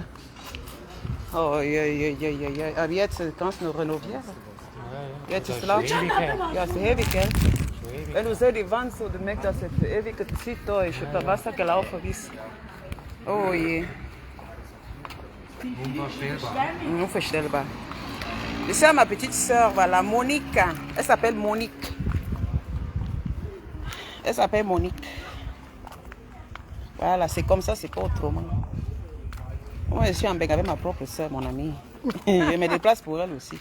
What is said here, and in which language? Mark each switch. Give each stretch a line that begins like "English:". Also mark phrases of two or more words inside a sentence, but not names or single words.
German: Oh, ja, ja, ja, ja, ja. Aber jetzt kannst du noch renovieren. Jetzt ist es laut. Ja, es ist ewig, gell? Wenn du siehst, die Wand so, du merkst, dass es für ewige Zeit da ist. Und das Wasser gelaufen ist. Oh je. Unvorstellbar. Unvorstellbar.
French: C'est ma petite soeur, voilà, Monique. Elle s'appelle Monique. Elle s'appelle Monique. Voilà, c'est comme ça, c'est pas autrement. Moi, je suis en Beng avec ma propre soeur, mon amie. Je me déplace pour elle aussi.